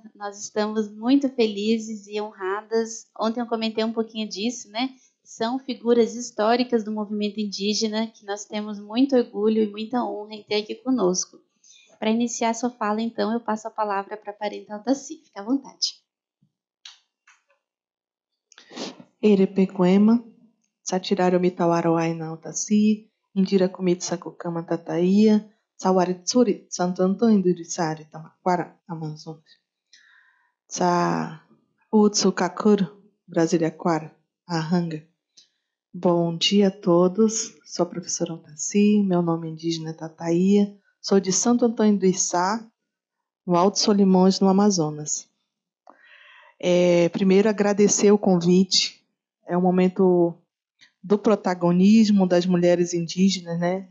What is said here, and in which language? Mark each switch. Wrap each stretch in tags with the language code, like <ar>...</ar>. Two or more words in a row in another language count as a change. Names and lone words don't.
<pt>Nós estamos muito felizes e honradas. Ontem eu comentei um pouquinho disso, né? São figuras históricas do movimento indígena que nós temos muito orgulho e muita honra em ter aqui conosco. Para iniciar sua fala, então, eu passo a palavra para a parenta Altaci. Fique à vontade.</pt> <cod>Erepequema, Satiraro Mitawaro Aina Altaci, Indira Kumitsa Kukama Tataia, Sawaritsuri, Santo Antônio do Irissari, Tamaquara, Amazonas. Sa Utsu Kakuro, Brasília Quara, Ahanga.</cod> <pt>Bom dia a todos, sou a professora Altaci, meu nome é indígena Tataia, Sou de Santo Antônio do Içá, no Alto Solimões, no Amazonas. Primeiro, agradecer o convite. É um momento do protagonismo das mulheres indígenas, né?</pt>